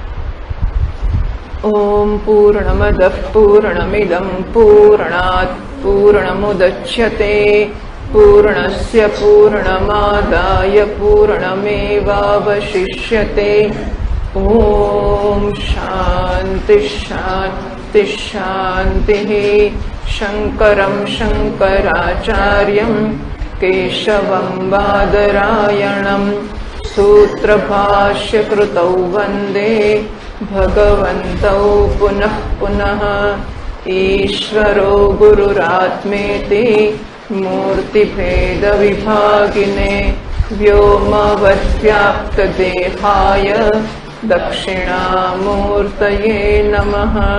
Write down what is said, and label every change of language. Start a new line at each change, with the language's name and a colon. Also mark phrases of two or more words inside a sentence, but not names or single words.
Sanskrit: ओम पूर्णमदः पूर्णमिदं पूर्णात पूर्णमुदच्यते पूर्णस्य पूर्णमादाय पूर्णमेवावशिष्यते. ओम शांति शांति शांति. शंकरम शंकराचार्यम केशवम बादरायणम सूत्रभाष्य कृतौ वन्दे भगवन्तौ पुनः पुनः. ईश्वरो गुरुरात्मेति मूर्तिभेदविभागिने व्योमवद्व्याप्तदेहाय दक्षिणामूर्तये नमः.